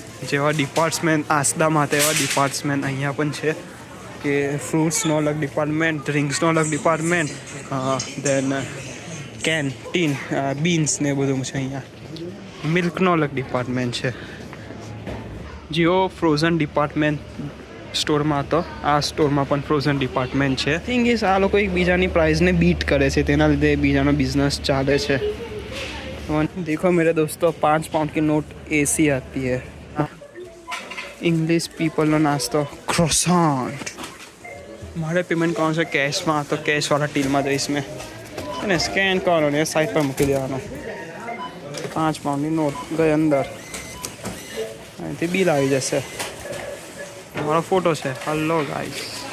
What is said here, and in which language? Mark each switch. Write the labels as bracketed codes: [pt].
[gu] જેવા ડિપાર્ટમેન્ટ આસદામાં તેવા ડિપાર્ટમેન્ટ અહીંયા પણ છે કે ફ્રૂટ્સનો અલગ ડિપાર્ટમેન્ટ, ડ્રિંક્સનો અલગ ડિપાર્ટમેન્ટ, દેન કેન્ટીન, બીન્સ ને બધું છે. અહીંયા મિલ્કનો અલગ ડિપાર્ટમેન્ટ છે. જેવો ફ્રોઝન ડિપાર્ટમેન્ટ સ્ટોરમાં હતો, આ સ્ટોરમાં પણ ફ્રોઝન ડિપાર્ટમેન્ટ છે. [en] thing is [gu] આ લોકો એકબીજાની પ્રાઇસને બીટ કરે છે, તેના લીધે બીજાનો બિઝનેસ ચાલે છે. [hi] देखो मेरे दोस्तों, 5 पाउंड की नोट ऐसी आती है. [en] English people [gu] નો નાસ્તો ક્રોસન્ટ. મારે પેમેન્ટ કરવાનું છે કેશમાં, તો કેશવાળા ટીલમાં જઈશ મેં અને સ્કેન કરવાનો ને સાઈડ પર મૂકી દેવાનો. 5 પાઉન્ડની નોટ ગઈ અંદર, અહીંથી બિલ આવી જશે. મારો ફોટો છે. [en] Hello guys.